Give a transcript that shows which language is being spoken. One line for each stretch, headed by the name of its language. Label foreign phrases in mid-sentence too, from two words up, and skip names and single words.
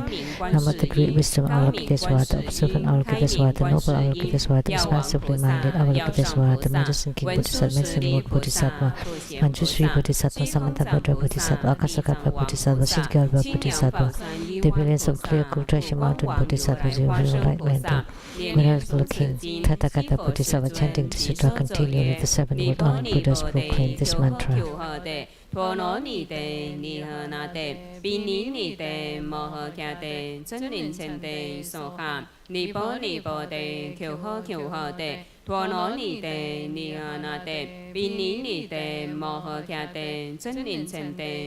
English: Namo the great wisdom Avalokitesvara, the observant Avalokitesvara, the noble Avalokitesvara, the expansively minded Avalokitesvara, the medicine King Bodhisattva, medicine Lord Bodhisattva, Manjushri Bodhisattva, Samantabhadra Bodhisattva, Akasakatva Bodhisattva, Siddhartha Bodhisattva, the brilliance of clear cool treasure mountain Bodhisattvas, the real light lantern, Venerable King, Tathagata Bodhisattva, chanting the sutra continually with the 7 world honored Buddhas proclaim this mantra.
Sanskrit: Thono ni te ni na te bini ni te moho kya te chân lin chen te so ha ni po te kyo ho te thono ni te ni na te bini ni te moho kya te chân lin chen te